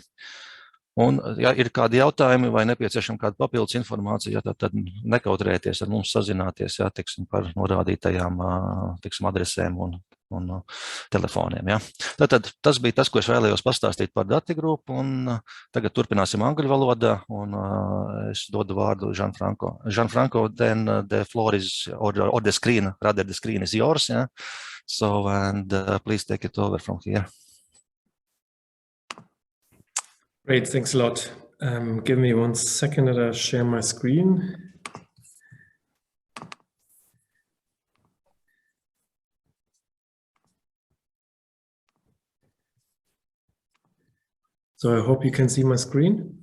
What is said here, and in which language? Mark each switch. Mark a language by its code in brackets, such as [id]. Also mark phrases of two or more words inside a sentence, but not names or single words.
[lv] Un, ja ir kādi jautājumi vai nepieciešama kāda papildus informācija, tad nekautrēties ar mums sazināties, ja, par norādītajām adresēm un telefoniem. Ja. Tad tas bija tas, ko es vēlējos pastāstīt par DATI Group, un tagad turpināsim angļu valodā, un es dodu vārdu Gianfranco. [en] Gianfranco, then the floor is, or the screen, rather the screen is yours. Yeah. So, and please take it over from here. Great, thanks a lot. Give me 1 second that I share my screen. So I hope you can see my screen.